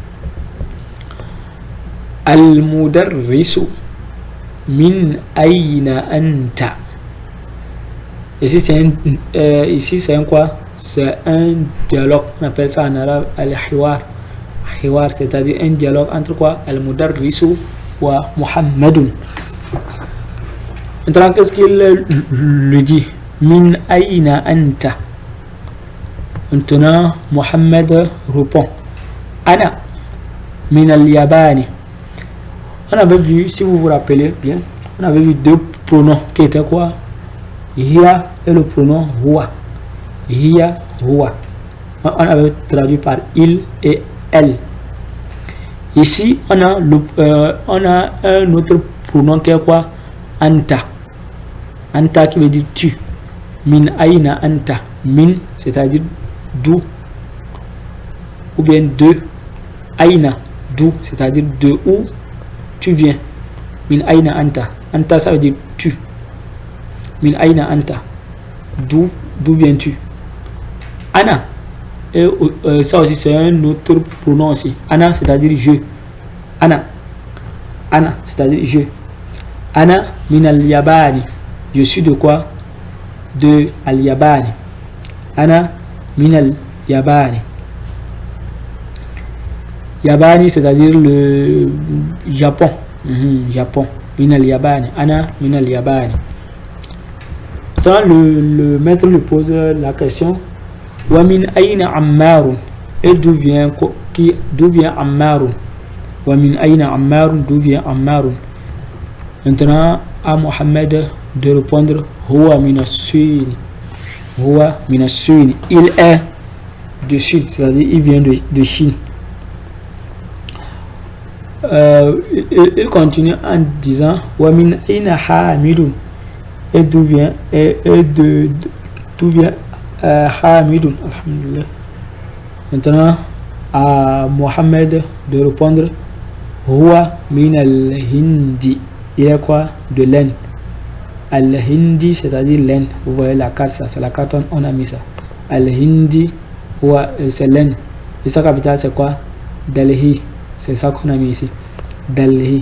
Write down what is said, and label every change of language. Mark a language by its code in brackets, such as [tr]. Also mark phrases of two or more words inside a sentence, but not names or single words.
[ar] Al-mudarrisu, من أين أنت. [fr] Ici c'est un quoi? C'est un dialogue, on appelle ça en arabe al-hiwar. Hiwar, c'est-à-dire un dialogue entre quoi? [ar] المدرس ومحمد. [fr] Maintenant qu'est-ce qu'il lui dit? [ar] من أين أنت. [fr] Maintenant Muhammad répond [ar] أنا من اليابان. [fr] On avait vu, si vous vous rappelez bien, on avait vu deux pronoms qui étaient quoi? Hiya et le pronom huwa. Hiya, huwa. On avait traduit par il et elle. Ici, on a un autre pronom qui est quoi? Anta. Anta qui veut dire tu. [ar] من أين أنت. من, [fr] c'est-à-dire d'où. Ou bien de. Aina, d'où, c'est-à-dire de où tu viens. [ar] من أين أنت. أنت, [fr] ça veut dire tu. [ar] من أين أنت. [fr] D'où viens-tu? Ana. Et ça aussi c'est un autre pronom aussi. Ana, c'est-à-dire je. [ar] أنا. أنا, [fr] c'est-à-dire je. [ar] أنا من اليابان. [fr] Je suis de quoi? [ar] De اليابان. أنا من اليابان. Yabani, [fr] c'est-à-dire le Japon. Japon. [ar] من اليابان. أنا من اليابان. [fr] Quand le maître lui pose la question, [ar] ومن أين عمار, [fr] et d'où vient ammarun? [ar] ومن أين عمار, [fr] d'où vient ammarun? Maintenant à Mohammed de répondre [ar] هو من الصين. هو من الصين. [fr] Il est de Sud, c'est-à-dire il vient de Chine. Il continue en disant [ar] ومن أين حامد, [fr] et d'où vient Hamidun. Alhamdulillah. Maintenant à Mohammed de répondre [ar] هو من الهند. [fr] Il est quoi? De l'Inde. Al-hindi, c'est-à-dire l'Inde. Vous voyez la carte, ça c'est la carte, on a mis ça. Al-hindi, c'est l'Inde. Et sa capitale c'est quoi? Delhi. C'est ça qu'on a mis ici. Delhi.